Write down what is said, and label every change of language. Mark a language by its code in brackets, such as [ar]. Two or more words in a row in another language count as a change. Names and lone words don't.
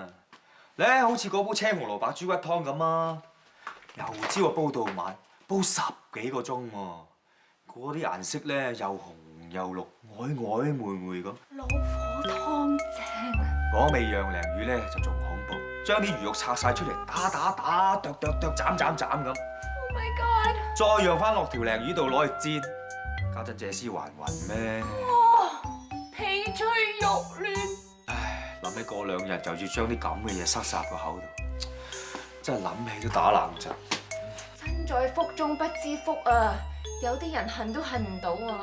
[yue] 咧好似嗰煲青紅蘿蔔豬骨湯咁啊，由朝啊煲到晚，煲10幾個鐘喎，嗰啲顏色咧又紅又綠，曖曖昧昧咁。老火湯正啊！嗰味釀鯪魚咧就仲恐怖，將啲魚肉拆晒出嚟，打、剁、斬咁。 [en] Oh my god！ [yue] 再釀翻落條鯪魚度攞去煎，家陣借屍還魂咩？哇！皮脆肉嫩。唉，諗起過2日就要將啲咁嘅嘢塞晒個口度，真係諗起都打冷震。身在福中不知福啊！有啲人恨都恨唔到啊！